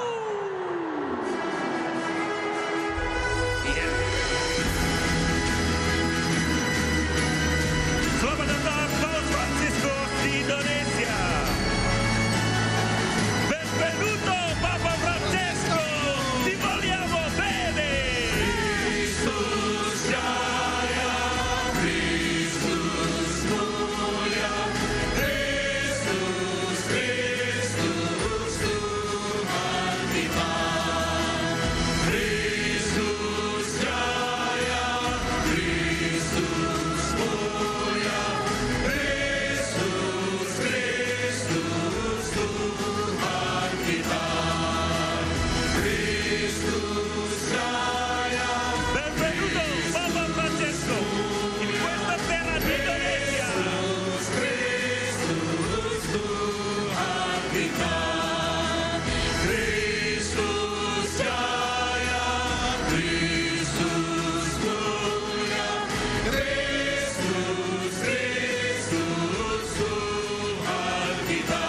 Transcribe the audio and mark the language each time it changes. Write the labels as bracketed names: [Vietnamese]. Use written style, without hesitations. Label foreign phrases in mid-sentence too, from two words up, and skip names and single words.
[Indonesian] Selamat datang Paus Franciscus di Indonesia. [Italian] Benvenuto Papa Francesco, ti vogliamo bene. [Indonesian] Kristus Jaya, Kristus mulia, Kristus, Kristus Tuhan kita. Kristus Jaya, Kristus mulia, Kristus, Kristus Tuhan kita. Kristus Jaya. [Italian] Benvenuto Papa Francesco in questa terra di Indonesia. [Indonesian] Kristus Tuhan kita. Kristus Jaya, Kristus mulia, Kristus, Kristus Tuhan kita.